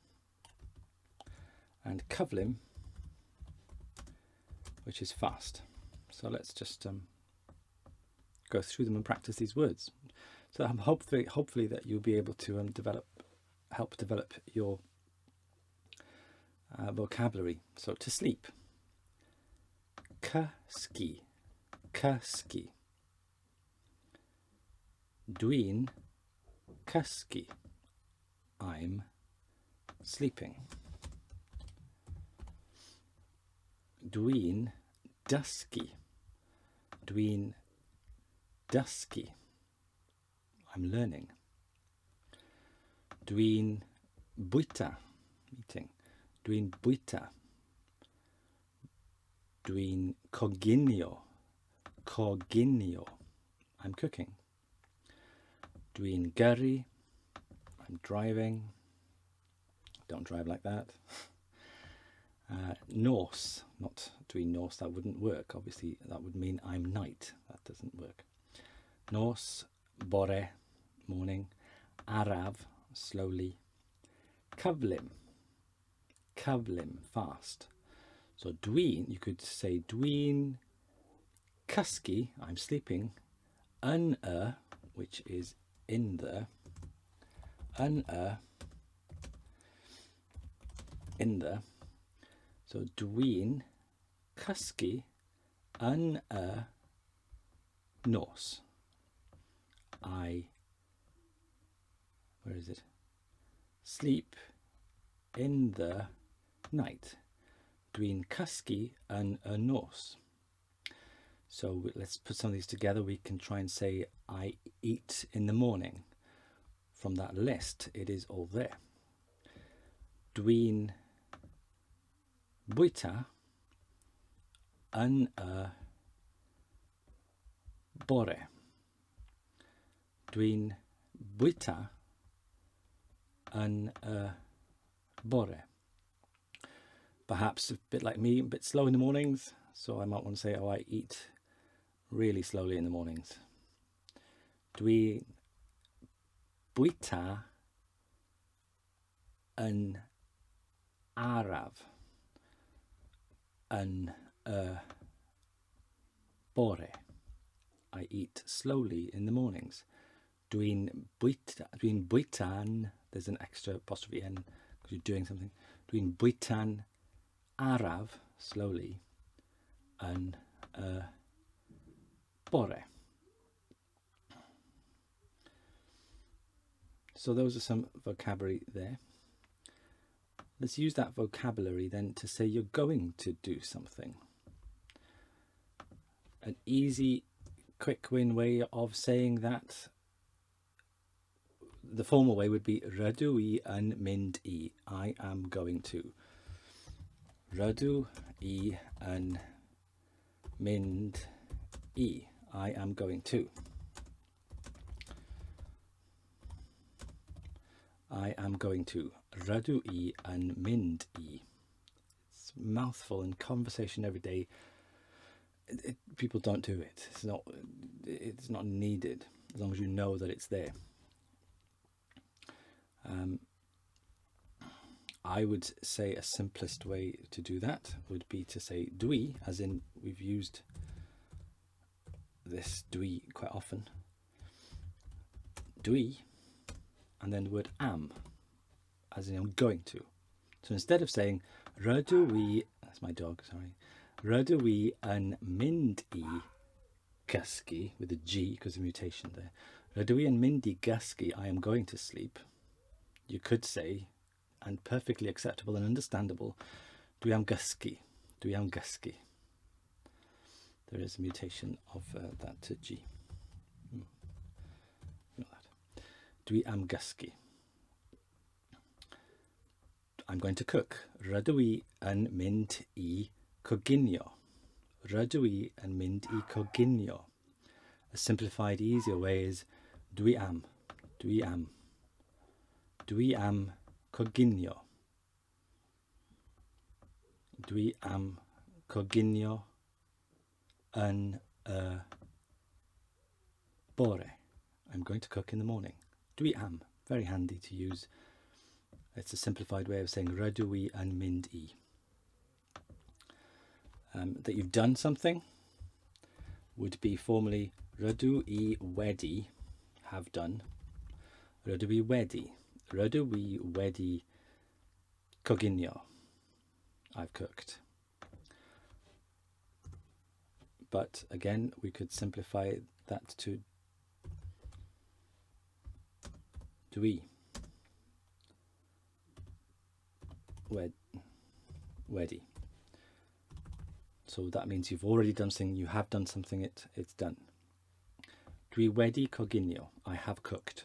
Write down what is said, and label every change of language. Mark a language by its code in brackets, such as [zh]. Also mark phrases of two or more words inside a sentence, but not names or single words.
[en] And cyflym, which is fast. So let's just go through them and practice these words. So hopefully that you'll be able to help develop your vocabulary. So to sleep. [cy] Cysgu. Dwi'n cysgu. [en] I'm sleeping. [cy] Dwi'n dysgu. Dwi'n dysgu. [en] I'm learning. [cy] Dwi'n bwyta. [en] Eating. [cy] Dwi'n bwyta. Dwi'n coginio. [en] I'm cooking. [cy] Dwi'n gyrru. [en] I'm driving. Don't drive like that. Nos, not doing nos, that wouldn't work. Obviously, that would mean I'm night. That doesn't work. Nos, bore, morning. Araf, slowly. Cyflym, fast. So dwi'n, you could say [cy] dwi'n cysgu, [en] I'm sleeping. Which is in the. In the. [cy] So dwi'n cysgu yn y nos. [en] Where is it? Sleep in the night. [cy] Dwi'n cysgu yn y nos. [en] So let's put some of these together. We can try and say I eat in the morning. From that list, it is all there. [cy] Dwi'n bwyta yn y bore. Dwi'n bwyta yn y bore. [en] Perhaps a bit like me, a bit slow in the mornings, so I might want to say, oh, I eat really slowly in the mornings. [cy] Dwi bwyta yn araf yn bore. [en] I eat slowly in the mornings. [cy] Dwi'n bwyta'n, [en] there's an extra apostrophe N because you're doing something. [cy] Dwi'n bwyta'n araf, slowly, yn bore. [en] So those are some vocabulary there. Let's use that vocabulary then to say you're going to do something. An easy, quick win way of saying that, the formal way would be [cy] rydw I yn mynd I. [en] I am going to. [cy] Rydw I yn mynd I. [en] I am going to. I am going to. [cy] Rydw I yn mynd I. [en] It's a mouthful in conversation every day. People don't do it. It's not needed as long as you know that it's there. I would say a simplest way to do that would be to say dwi, as in we've used this dwi quite often. Dwi, and then the word am, as in I'm going to. So instead of saying [cy] rydw I, [en] that's my dog, sorry, [cy] rydw I yn mynd I gysgu, [en] with a G because of mutation there. [cy] Rydw I yn mynd I gysgu, [en] I am going to sleep. You could say, and perfectly acceptable and understandable, [cy] dwi am gysgu. Dwi am gysgu. [en] There is a mutation of that to G. Not that. [cy] Dwi am gysgu. [en] I'm going to cook. [cy] Rydw I yn mynd I coginio. Rydw I yn mynd I coginio. [en] A simplified, easier way is [cy] dwi am. Dwi am. Dwi am coginio. Dwi am coginio yn bore. [en] I'm going to cook in the morning. [cy] Dwi am. [en] Very handy to use. It's a simplified way of saying [cy] rydw I yn mynd I. [en] That you've done something would be formally [cy] rydw I wedi, [en] have done. [cy] Rydw I wedi. Rydw I wedi coginio. [en] I've cooked. But again, we could simplify that to [cy] dwi wedi. [en] So that means you've already done something, you have done something, it's done. [cy] Dwi wedi coginio, [en] I have cooked.